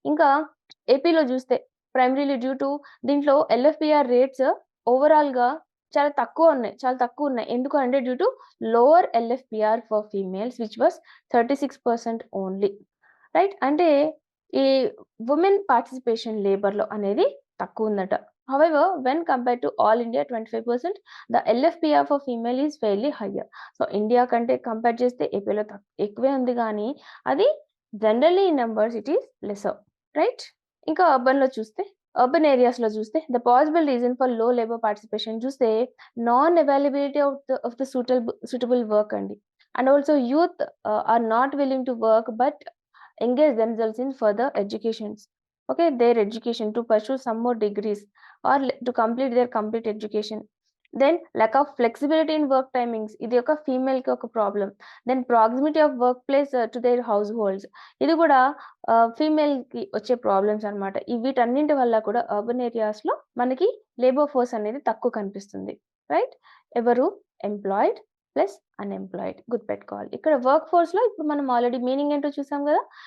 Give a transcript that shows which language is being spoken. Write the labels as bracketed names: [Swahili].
[Telugu] ఇంకా ఏపీలో చూస్తే [English] primarily due to [Telugu] దీంట్లో ఎల్ఎఫ్పిఆర్ రేట్స్ ఓవరాల్ గా చాలా తక్కువ ఉన్నాయి. ఎందుకు అంటే [English] Due to lower LFPR for females which was 36% only, right? [Telugu] అంటే ఈ ఉమెన్ పార్టిసిపేషన్ లేబర్ లో అనేది తక్కువ ఉందట. [English] However, when compared to all India 25%, the LFPR for female is fairly higher. [Telugu] So India కంటే కంపేర్ చేస్తే ఏపీలో ఎక్కువే ఉంది, కానీ అది generally [English] in numbers it is lesser, [Telugu] right? ఇంకా అర్బన్ ఏరియాస్ లో చూస్తే [English] The possible reason for low labour participation చూస్తే non availability of the suitable work అండి. And also youth are not willing to work but engage themselves in further educations, okay, their education to pursue some more degrees or to complete their complete education. Then lack of flexibility in work timings, [Telugu] ఇది ఒక female కి ఒక problem. [English] then proximity of work place to their households, [Telugu] ఇది కూడా female కి వచ్చే problems అనమాట. వీటన్నింటి వల్ల కూడా అర్బన్ ఏరియాస్ లో మనకి లేబర్ ఫోర్స్ అనేది తక్కువ కనిపిస్తుంది, రైట్? ఎవరు? ఎంప్లాయిడ్ ప్లస్ అన్ఎంప్లాయిడ్ గుర్తుపెట్టుకోవాలి. ఇక్కడ వర్క్ ఫోర్స్ లో ఇప్పుడు మనం ఆల్రెడీ మీనింగ్ ఏంటో చూసాం కదా.